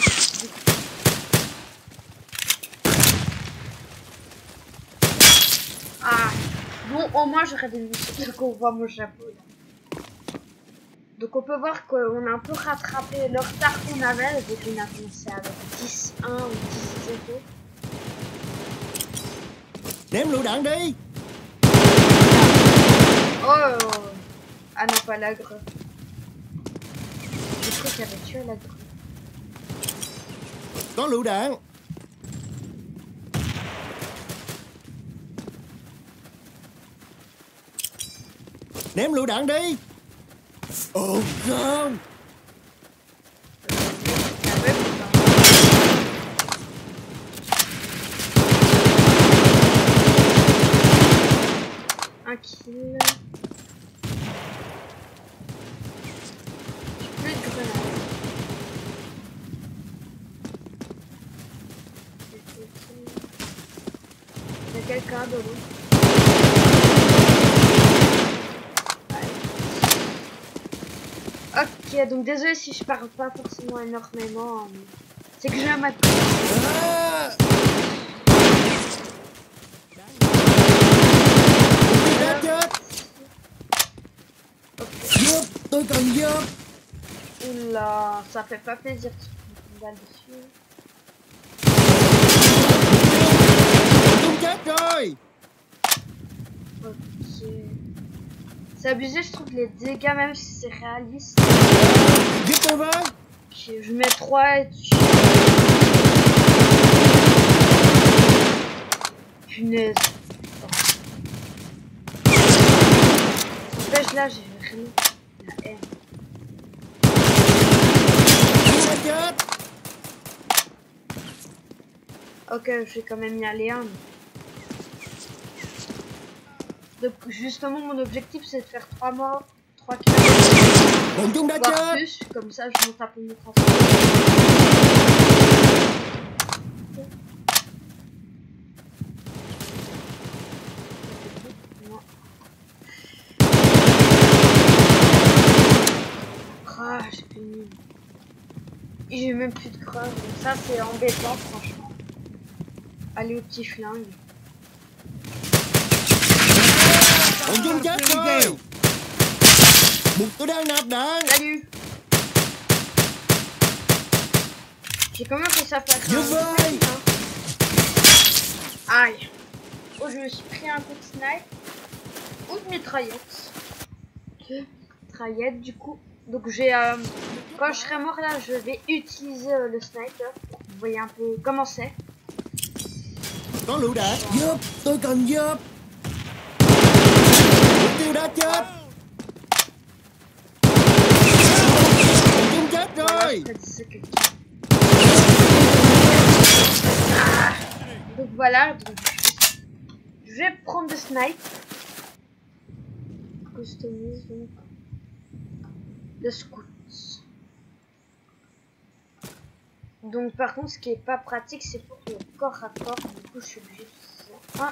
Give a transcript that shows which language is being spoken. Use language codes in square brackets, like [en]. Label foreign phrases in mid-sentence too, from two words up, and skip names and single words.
[fr] Ah bon, au moins j'aurais des muscles qu'on voit mon chapeau là. Donc on peut voir qu'on a un peu rattrapé le retard qu'on avait, vu qu'on a commencé avec 10-1 ou 10-0. [vi] Ném lựu đạn đi. [fr] Oh. Ah non, pas l'agre. J'ai cru qu'il y avait tué l'agre. [vi] Có lựu đạn. Ném lựu đạn đi. [fr] Oh non. Un kill. Plus de grenades. a quelqu'un de l'autre. Ok, donc désolé si je parle pas forcément énormément. C'est que j'ai un mat. À. [vi] Đã chết. Giúp, tôi cần giúp. [fr] Oula, ça fait pas plaisir de se prendre une balle dessus. [vi] Tôi chết rồi. [fr] Ok. C'est abusé, je trouve, les dégâts, même si c'est réaliste. [vi] Giúp tôi với. [fr] Ok, je mets 3 et tu... Punaise. Là, j'ai vraiment la haine. [vi] Đã chết. [fr] Ok, je vais quand même y aller un. Donc justement mon objectif c'est de faire 3 morts, 3 kills, [vi] Bọn chúng đã [fr] voire [vi] chết. [fr] plus, comme ça je monte un peu mon transport. Ah, j'ai fini. J'ai même plus de creux, donc ça c'est embêtant franchement. Allez au petit flingue. [vi] Bọn chúng chết rồi. Bụng tôi đang nạp đạn. [fr] Salut. J'ai quand même fait ça faire Je vais. Aïe. Oh, je me suis pris un coup de snipe. Ou de mitraillette. Mitraillette du coup. Donc j'ai quand je serai mort là, je vais utiliser le sniper. Vous voyez un peu comment c'est. [vi] Có lựu đạn. Giúp, tôi cần giúp. Mục tiêu đã chết. Bọn chúng chết [fr] Voilà, [vi] rồi. [fr] je prédisais quelqu'un. Ah. Donc voilà, donc, je vais prendre le snipe. Customise donc le scout. Donc par contre ce qui est pas pratique c'est pour le corps à corps, du coup je suis obligée de ça.